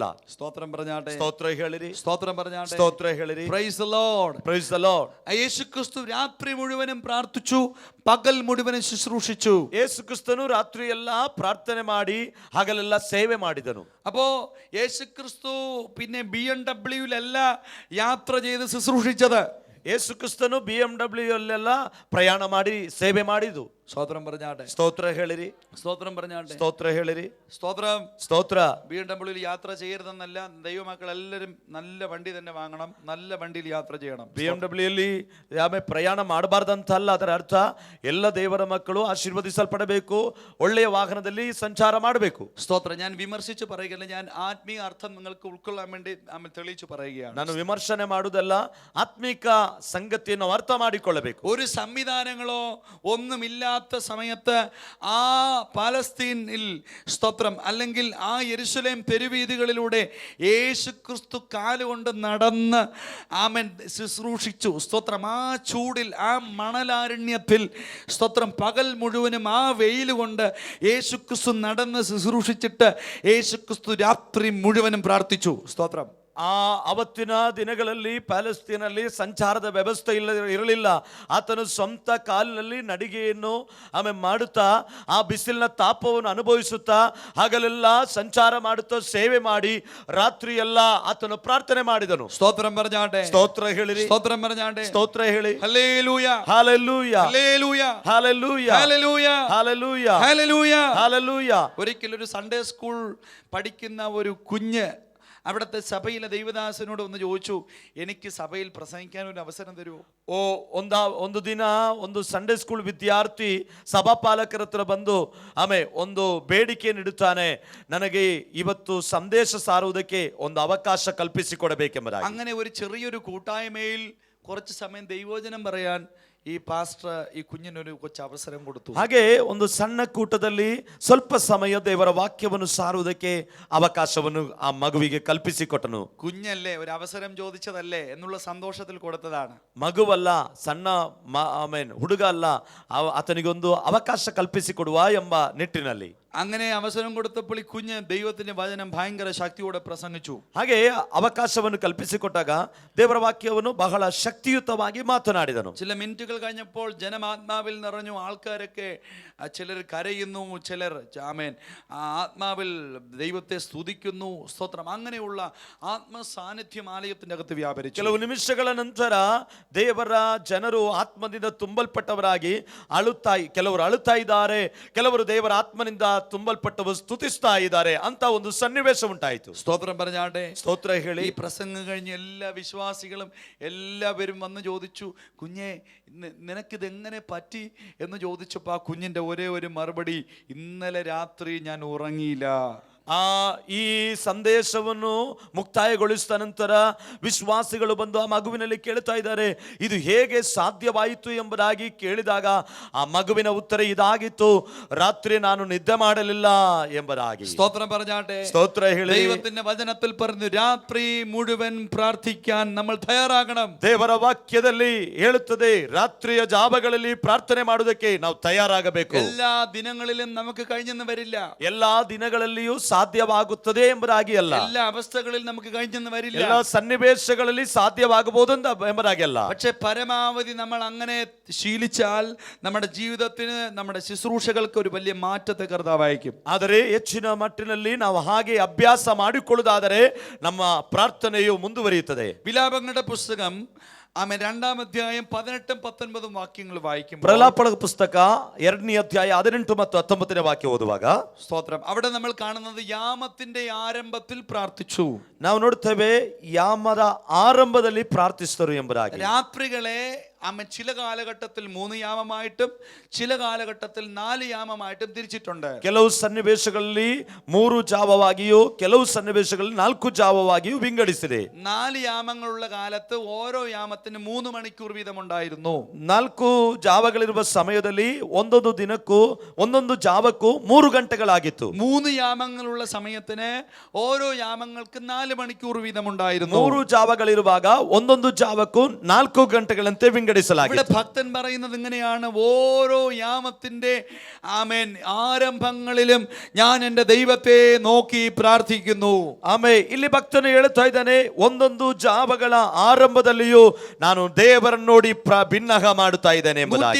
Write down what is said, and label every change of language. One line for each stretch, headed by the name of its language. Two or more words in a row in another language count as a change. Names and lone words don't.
Malayalam: സ്തോത്രം പറഞ്ഞാട്ടെ.
Kannada: ಸ್ತೋತ್ರ ಹೇಳಿರಿ,
Malayalam: സ്തോത്രം പറഞ്ഞാട്ടെ.
Kannada: ಸ್ತೋತ್ರ ಹೇಳಿರಿ.
English: Praise the Lord. Praise the Lord.
Malayalam: യേശു ക്രിസ്തു രാത്രി മുഴുവനും പ്രാർത്ഥിച്ചു, പകൽ മുഴുവനും ശുശ്രൂഷിച്ചു.
Kannada: ಯೇಸು ಕ್ರಿಸ್ತನು ರಾತ್ರಿ ಎಲ್ಲ ಪ್ರಾರ್ಥನೆ ಮಾಡಿ ಹಗಲೆಲ್ಲ ಸೇವೆ ಮಾಡಿದನು.
Malayalam: അപ്പോ യേശു ക്രിസ്തു പിന്നെ BMW-ലല്ല യാത്ര ചെയ്ത് ശുശ്രൂഷിച്ചത്.
Kannada: ಯೇಸು ಕ್ರಿಸ್ತನು BMW ಅಲ್ಲೆಲ್ಲ ಪ್ರಯಾಣ ಮಾಡಿ ಸೇವೆ ಮಾಡಿದ್ದು.
Malayalam: സ്തോത്രം പറഞ്ഞാട്ടെ.
Kannada: ಸ್ತೋತ್ರ ಹೇಳಿರಿ,
Malayalam: സ്തോത്രം പറഞ്ഞാട്ടെ.
Kannada: ಸ್ತೋತ್ರ ಹೇಳಿರಿ.
Malayalam: സ്തോത്രം.
Kannada: ಸ್ತೋತ್ರ.
Malayalam: BMW-ൽ യാത്ര ചെയ്യരുതെന്നല്ല, ദൈവമക്കൾ എല്ലാവരും നല്ല വണ്ടി തന്നെ വാങ്ങണം, നല്ല വണ്ടിയിൽ യാത്ര ചെയ്യണം.
Kannada: BMW-ಯಲ್ಲಿ ಪ್ರಯಾಣ ಮಾಡಬಾರ್ದಂತಲ್ಲ, ಅದರ ಅರ್ಥ ಎಲ್ಲ ದೇವರ ಮಕ್ಕಳು ಆಶೀರ್ವದಿಸಲ್ಪಡಬೇಕು, ಒಳ್ಳೆಯ ವಾಹನದಲ್ಲಿ ಸಂಚಾರ ಮಾಡಬೇಕು.
Malayalam: സ്തോത്രം. ഞാൻ വിമർശിച്ച് പറയുകയല്ല, ഞാൻ ആത്മീയ അർത്ഥം നിങ്ങൾക്ക് ഉൾക്കൊള്ളാൻ വേണ്ടി തെളിയിച്ചു പറയുകയാണ്.
Kannada: ನಾನು ವಿಮರ್ಶನೆ ಮಾಡುವುದಲ್ಲ, ಆತ್ಮಿಕ ಸಂಗತಿಯನ್ನು ಅರ್ಥ ಮಾಡಿಕೊಳ್ಳಬೇಕು.
Malayalam: ഒരു സംവിധാനങ്ങളോ ഒന്നുമില്ലാത്ത സമയത്ത് ആ പാലസ്തീനിൽ, സ്തോത്രം, അല്ലെങ്കിൽ ആ യെരുശലേം തെരുവീതികളിലൂടെ യേശു ക്രിസ്തു കാലുകൊണ്ട് നടന്ന് ആമേൻ ശുശ്രൂഷിച്ചു. സ്തോത്രം. ആ ചൂടിൽ, ആ മണലാരണ്യത്തിൽ, സ്തോത്രം, പകൽ മുഴുവനും ആ വെയിൽ കൊണ്ട് യേശു ക്രിസ്തു നടന്ന് ശുശ്രൂഷിച്ചിട്ട് യേശു ക്രിസ്തു രാത്രി മുഴുവനും പ്രാർത്ഥിച്ചു. സ്തോത്രം.
Kannada: ಆ ಅವತ್ತಿನ ದಿನಗಳಲ್ಲಿ ಪ್ಯಾಲೆಸ್ತೀನಲ್ಲಿ ಸಂಚಾರದ ವ್ಯವಸ್ಥೆ ಇರಲಿಲ್ಲ. ಆತನು ಸ್ವಂತ ಕಾಲಿನಲ್ಲಿ ನಡಿಗೆಯನ್ನು ಮಾಡುತ್ತಾ, ಆ ಬಿಸಿಲಿನ ತಾಪವನ್ನು ಅನುಭವಿಸುತ್ತಾ, ಹಗಲೆಲ್ಲ ಸಂಚಾರ ಮಾಡುತ್ತಾ ಸೇವೆ ಮಾಡಿ ರಾತ್ರಿ ಎಲ್ಲ ಆತನು ಪ್ರಾರ್ಥನೆ ಮಾಡಿದನು.
Malayalam: സ്തോത്രം പറഞ്ഞാട്ടെ.
Kannada: ಸ್ತೋತ್ರ ಹೇಳಿರಿ,
Malayalam: സ്തോത്രം പറഞ്ഞാട്ടെ.
Kannada: ಸ್ತೋತ್ರ ಹೇಳಿ.
Malayalam: ഹല്ലേലൂയ, ഹല്ലേലൂയ, ഹല്ലേലൂയ, ഹല്ലേലൂയ, ഹല്ലേലൂയ, ഹല്ലേലൂയ, ഹല്ലേലൂയ, ഹല്ലേലൂയ. ഒരിക്കലൊരു
English: Sunday school
Malayalam: പഠിക്കുന്ന ഒരു കുഞ്ഞ് അവിടുത്തെ സഭയിലെ ദൈവദാസനോട് ഒന്ന് ചോദിച്ചു, എനിക്ക് സഭയിൽ പ്രസംഗിക്കാൻ ഒരു അവസരം തരുമോ?
Kannada: ಒಂದು ದಿನ ಒಂದು
English: Sunday school
Kannada: ವಿದ್ಯಾರ್ಥಿ ಸಭಾಪಾಲಕರ ಹತ್ರ ಬಂದು ಒಂದು ಬೇಡಿಕೆಯನ್ನು ಇಡುತ್ತಾನೆ, ನನಗೆ ಇವತ್ತು ಸಂದೇಶ ಸಾರುವುದಕ್ಕೆ ಒಂದು ಅವಕಾಶ ಕಲ್ಪಿಸಿಕೊಡಬೇಕೆಂಬುದಾಗಿ.
Malayalam: അങ്ങനെ ഒരു ചെറിയൊരു കൂട്ടായ്മയിൽ കുറച്ച് സമയം ദൈവവചനം പറയാൻ ഈ പാസ്റ്റർ ഈ കുഞ്ഞിനൊരു കൊച്ചു അവസരം കൊടുത്തു.
Kannada: ಹಾಗೆ ಒಂದು ಸಣ್ಣ ಕೂಟದಲ್ಲಿ ಸ್ವಲ್ಪ ಸಮಯ ದೇವರ ವಾಕ್ಯವನ್ನು ಸಾರುವುದಕ್ಕೆ ಅವಕಾಶವನ್ನು ಆ ಮಗುವಿಗೆ ಕಲ್ಪಿಸಿಕೊಟ್ಟನು.
Malayalam: കുഞ്ഞല്ലേ, ഒരു അവസരം ചോദിച്ചതല്ലേ എന്നുള്ള സന്തോഷത്തിൽ കൊടുത്തതാണ്.
Kannada: ಮಗುವಲ್ಲ, ಸಣ್ಣ ಹುಡುಗ ಅಲ್ಲ, ಆತನಿಗೊಂದು ಅವಕಾಶ ಕಲ್ಪಿಸಿಕೊಡುವ ಎಂಬ ನಿಟ್ಟಿನಲ್ಲಿ
Malayalam: അങ്ങനെ അവസരം കൊടുത്തപ്പോൾ ഈ കുഞ്ഞ് ദൈവത്തിന്റെ വചനം ഭയങ്കര ശക്തിയോടെ പ്രസംഗിച്ചു.
Kannada: ಹಾಗೆ ಅವಕಾಶವನ್ನು ಕಲ್ಪಿಸಿಕೊಟ್ಟಾಗ ದೇವರ ವಾಕ್ಯವನ್ನು ಬಹಳ ಶಕ್ತಿಯುತವಾಗಿ ಮಾತನಾಡಿದನು.
Malayalam: ചില മിനിറ്റുകൾ കഴിഞ്ഞപ്പോൾ ജനം ആത്മാവിൽ നിറഞ്ഞു. ആൾക്കാരൊക്കെ ചിലർ കരയുന്നു, ചിലർ ആമേൻ ആത്മാവിൽ ദൈവത്തെ സ്തുതിക്കുന്നു. സ്തോത്രം. അങ്ങനെയുള്ള ആത്മസാന്നിധ്യം ആലയത്തിന്റെ അകത്ത് വ്യാപരിച്ചു.
Kannada: ಕೆಲವು ನಿಮಿಷಗಳ ನಂತರ ದೇವರ ಜನರು ಆತ್ಮದಿಂದ ತುಂಬಲ್ಪಟ್ಟವರಾಗಿ ಕೆಲವರು ಅಳುತ್ತಾ ಇದ್ದಾರೆ, ಕೆಲವರು ದೇವರ ಆತ್ಮನಿಂದ ತುಂಬಲ್ಪಟ್ಟವರು ಸ್ತುತಿಸ್ತಾ ಇದ್ದಾರೆ ಅಂತ ಒಂದು ಸನ್ನಿವೇಶ ಉಂಟಾಯಿತು.
Malayalam: സ്തോത്രം പറഞ്ഞാട്ടെ.
Kannada: ಸ್ತೋತ್ರ ಹೇಳಿ.
Malayalam: ഈ പ്രസംഗം കഴിഞ്ഞ് എല്ലാ വിശ്വാസികളും എല്ലാവരും വന്ന് ചോദിച്ചു, കുഞ്ഞെ നിനക്കിത് എങ്ങനെ പറ്റി എന്ന് ചോദിച്ചപ്പോൾ ആ കുഞ്ഞിന്റെ ഒരേ ഒരു മറുപടി, ഇന്നലെ രാത്രി ഞാൻ ഉറങ്ങിയില്ല.
Kannada: ಈ ಸಂದೇಶವನ್ನು ಮುಕ್ತಾಯಗೊಳಿಸಿದ ನಂತರ ವಿಶ್ವಾಸಿಗಳು ಬಂದು ಆ ಮಗುವಿನಲ್ಲಿ ಕೇಳ್ತಾ ಇದ್ದಾರೆ, ಇದು ಹೇಗೆ ಸಾಧ್ಯವಾಯಿತು ಎಂಬುದಾಗಿ ಕೇಳಿದಾಗ ಆ ಮಗುವಿನ ಉತ್ತರ ಇದಾಗಿತ್ತು, ರಾತ್ರಿ ನಾನು ನಿದ್ದೆ ಮಾಡಲಿಲ್ಲ ಎಂಬುದಾಗಿ.
Malayalam: സ്തോത്രം പറഞ്ഞാട്ടെ.
Kannada: ಸ್ತೋತ್ರ ಹೇಳಿ.
Malayalam: ദൈവത്തിന്റെ വചനത്തിൽ പറഞ്ഞു, രാത്രി മുഴുവൻ പ്രാർത്ഥിക്കാൻ നമ്മൾ തയ്യാറാകണം.
Kannada: ದೇವರ ವಾಕ್ಯದಲ್ಲಿ ಹೇಳುತ್ತದೆ, ರಾತ್ರಿಯ ಜಾವಗಳಲ್ಲಿ ಪ್ರಾರ್ಥನೆ ಮಾಡುವುದಕ್ಕೆ ನಾವು ತಯಾರಾಗಬೇಕು.
Malayalam: എല്ലാ ദിനങ്ങളിലും നമുക്ക് കഴിഞ്ഞെന്ന് വരില്ല.
Kannada: ಎಲ್ಲಾ ದಿನಗಳಲ್ಲಿಯೂ ಸಾಧ್ಯವಾಗುತ್ತದೆ ಎಂಬುದಾಗಿ ಅಲ್ಲ.
Malayalam: എല്ലാ അവസ്ഥകളിൽ നമുക്ക് കഴിഞ്ഞെന്ന് വരില്ല.
Kannada: ಎಲ್ಲ ಸನ್ನಿವೇಶಗಳಲ್ಲಿ ಸಾಧ್ಯವಾಗಬಹುದು ಎಂಬುದಾಗಿ ಅಲ್ಲ.
Malayalam: പക്ഷെ പരമാവധി നമ്മൾ അങ്ങനെ ശീലിച്ചാൽ നമ്മുടെ ജീവിതത്തിന് നമ്മുടെ ശുശ്രൂഷകൾക്ക് ഒരു വലിയ മാറ്റത്തെ കർത്താവ് അയക്കും.
Kannada: ಆದರೆ ಹೆಚ್ಚಿನ ಮಟ್ಟಿನಲ್ಲಿ ನಾವು ಹಾಗೆ ಅಭ್ಯಾಸ ಮಾಡಿಕೊಳ್ಳುವುದಾದರೆ ನಮ್ಮ ಪ್ರಾರ್ಥನೆಯು ಮುಂದುವರಿಯುತ್ತದೆ.
Malayalam: വിലാപങ്ങളുടെ പുസ്തകം ആമേൻ 2-ാം അധ്യായം 18-19 വാക്യങ്ങൾ വായിക്കുമ്പോൾ,
Kannada: ಪ್ರಲಾಪಗಳ ಪುಸ್ತಕ 2ನೇ ಅಧ್ಯಾಯ 18 ಮತ್ತು 19ನೇ ವಾಕ್ಯ ಓದುವಾಗ
Malayalam: സ്തോത്രം, അവിടെ നമ്മൾ കാണുന്നത് യാമത്തിന്റെ ആരംഭത്തിൽ പ്രാർത്ഥിച്ചു.
Kannada: ನಾವು ನೋಡ್ತೇವೆ ಯಾಮದ ಆರಂಭದಲ್ಲಿ ಪ್ರಾರ್ಥಿಸಿದರು ಎಂಬುದಾಗಿ.
Malayalam: രാത്രികളെ ആമേൻ ചില കാലഘട്ടത്തിൽ 3 യാമമായിട്ടും ചില കാലഘട്ടത്തിൽ 4 യാമമായിട്ടും തിരിച്ചിട്ടുണ്ട്.
Kannada: ಕೆಲವು ಸನ್ನಿವೇಶಗಳಲ್ಲಿ 3 ಜಾವವಾಗಿಯೂ ಕೆಲವು ಸನ್ನಿವೇಶಗಳಲ್ಲಿ 4 ಜಾವವಾಗಿಯೂ ವಿಂಗಡಿಸಿದೆ.
Malayalam: 4 യാമങ്ങളുള്ള കാലത്ത് ഓരോ യാമത്തിന് 3 മണിക്കൂർ വീതം ഉണ്ടായിരുന്നു.
Kannada: 4 ಜಾವಗಳಿರುವ ಸಮಯದಲ್ಲಿ ಒಂದೊಂದು ದಿನಕ್ಕೂ ಒಂದೊಂದು ಜಾವಕ್ಕೂ 3 ಗಂಟೆಗಳಾಗಿತ್ತು.
Malayalam: 3 യാമങ്ങളുള്ള സമയത്തിന് ഓരോ യാമങ്ങൾക്ക് 4 മണിക്കൂർ വീതം ഉണ്ടായിരുന്നു.
Kannada: 3 ಜಾವಗಳಿರುವಾಗ ಒಂದೊಂದು ಜಾವಕ್ಕೂ 4 ಗಂಟೆಗಳಂತೆ
Malayalam: ഇവിടെ
Kannada: ವಿಂಗಡಿಸಲಾಗಿದೆ.
Malayalam: ഭക്തൻ പറയുന്നത് ഇങ്ങനെയാണ്, ഓരോ യാമത്തിന്റെ ആമേൻ ആരംഭങ്ങളിലും ഞാൻ എൻ്റെ ദൈവത്തെ നോക്കി പ്രാർത്ഥിക്കുന്നു.
Kannada: ಆಮೇಲೆ ಇಲ್ಲಿ ಭಕ್ತನು ಹೇಳುತ್ತಾ ಇದ್ದಾನೆ, ಒಂದೊಂದು ಜಾವಗಳ ಆರಂಭದಲ್ಲಿಯೂ ನಾನು ದೇವರನ್ನು ನೋಡಿ ಭಿನ್ನಹ ಮಾಡುತ್ತಾ ಇದ್ದೇನೆ ಎಂಬುದಾಗಿ.